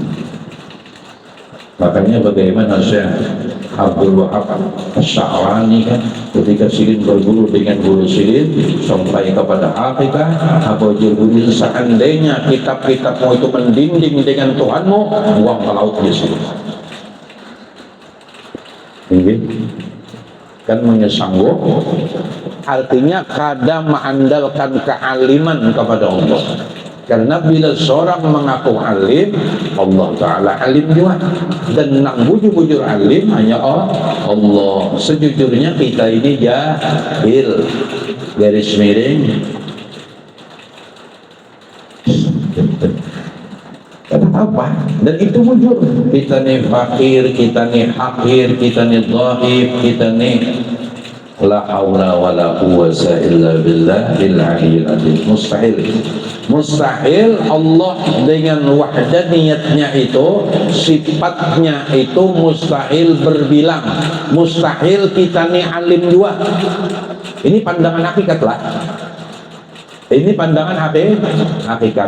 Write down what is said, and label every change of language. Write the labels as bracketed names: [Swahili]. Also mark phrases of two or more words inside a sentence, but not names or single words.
[Indonesian] Makanya bagaimana Syekh Abdul Wahab As-Sa'lani kan ketika silin berguru dengan guru silin sampai kepada hakikat Abu Jibril, seandainya kitab-kitabmu itu mendinding dengan Tuhanmu, buang ke laut di sini. Ini kan menyesanggup, artinya kadang mengandalkan kealiman kepada Allah. Karena bila seorang mengaku alim, Allah Ta'ala alim juga. Dan nang bujur-bujur alim hanya Allah. Sejujurnya kita ini jahil. Garis miring. Kenapa? Dan itu bujur. Kita nih fakir, kita nih hakir, kita nih dhaif, kita nih [Arabic] la haula wa la quwwata illa billahil aliyyil azim. [Indonesian] Mustahil Allah dengan wahdaniyatnya itu, sifatnya itu mustahil berbilang. Mustahil kita nih alim juga. Ini pandangan hakikat lah. Ini pandangan hakikat.